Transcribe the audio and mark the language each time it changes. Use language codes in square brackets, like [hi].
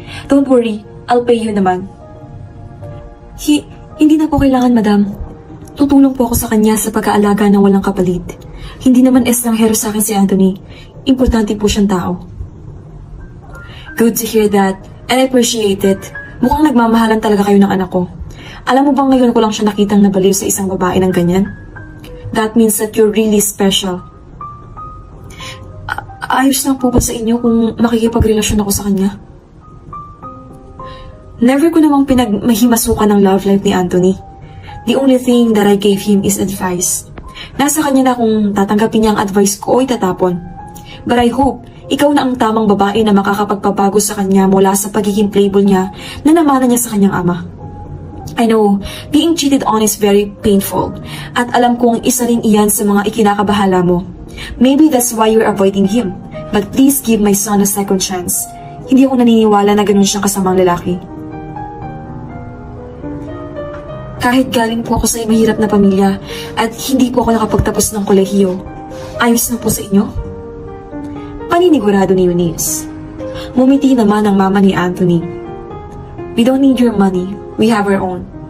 [en] Don't worry, I'll pay you naman. [tl] Hindi na po kailangan, madam. Tutulong po ako sa kanya sa pag-aalaga ng walang kapalit. Hindi naman estranghero sa akin si Anthony. Importante po siyang tao. [en] Good to hear that. And I appreciate it. [tl] Mukhang nagmamahalan talaga kayo ng anak ko. Alam mo bang ngayon ko lang siya nakitang nabaliw sa isang babae ng ganyan? [en] That means that you're really special. [tl] Ayos lang po ba sa inyo kung makikipagrelasyon ako sa kanya? Never ko namang pinagmahimasukan ng love life ni Anthony. [en] The only thing that I gave him is advice. [tl] Nasa kanya na kung tatanggapin niya ang advice ko o itatapon. [en] But I hope [tl] ikaw na ang tamang babae na makakapagpabago sa kanya mula sa pagiging playboy niya na namana niya sa kanyang ama. [en] I know, being cheated on is very painful [tl] at alam kong isa rin iyan sa mga ikinakabahala mo. [en] Maybe that's why you're avoiding him. But please give my son a second chance. [tl] Hindi ako naniniwala na ganun siyang kasamang lalaki. Kahit galing po ako sa mahirap na pamilya at hindi po ako nakapagtapos ng kolehiyo, ayos na po sa inyo? Paninigurado ni Eunice. Mumiti naman ang mama ni Anthony. [en] We don't need your money. We have our own.